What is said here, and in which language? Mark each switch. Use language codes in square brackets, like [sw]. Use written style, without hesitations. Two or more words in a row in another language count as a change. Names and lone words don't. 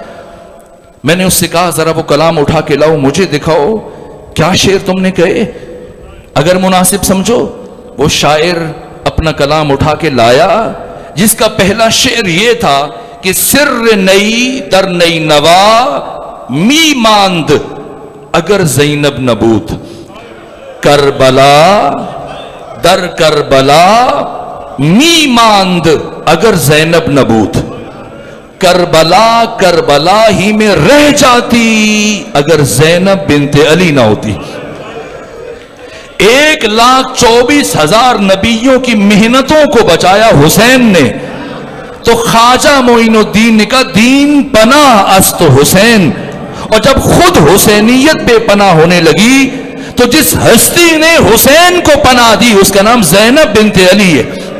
[ur] میں نے اس سے کہا ذرا وہ کلام اٹھا کے لاؤ، مجھے دکھاؤ کیا شعر تم نے کہے، اگر مناسب سمجھو۔ وہ شاعر اپنا کلام اٹھا کے لایا، جس کا پہلا شعر یہ تھا کہ [fa] سر نئی در نئی نوا می ماند اگر زینب نبود، کربلا در کربلا می ماند اگر زینب نبود، [ur] کربلا کربلا ہی میں رہ جاتی اگر زینب بنت علی نہ ہوتی۔ 1,24,000 نبیوں کی محنتوں کو بچایا حسین نے، تو خواجہ معین الدین نے کہا [fa] دین پناہ است حسین، [ur] اور جب خود حسینیت بے پناہ ہونے لگی تو جس ہستی نے حسین کو پناہ دی اس کا نام زینب بنت علی ہے۔